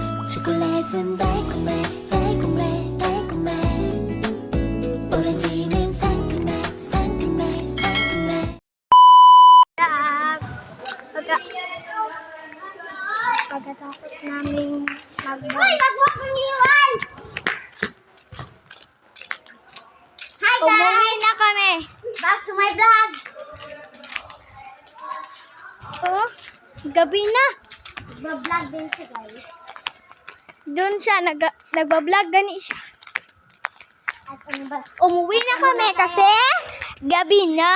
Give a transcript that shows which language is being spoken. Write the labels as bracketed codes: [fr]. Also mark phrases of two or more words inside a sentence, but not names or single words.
[ko] 초콜릿은 달콤해 달콤해 달콤해 오렌지는 상큼해 상큼해 상큼해 [tl] Pagkatapos namin mag-vlog. Uy, wag mo akong iwan! Hi guys! Umuwi na kami. [en] Back to my vlog! [tl] Oh, gabi na. Mag-vlog din siya guys. Doon siya, nagbablog gani siya. At ano ba? Umuwi na kami kasi gabi na.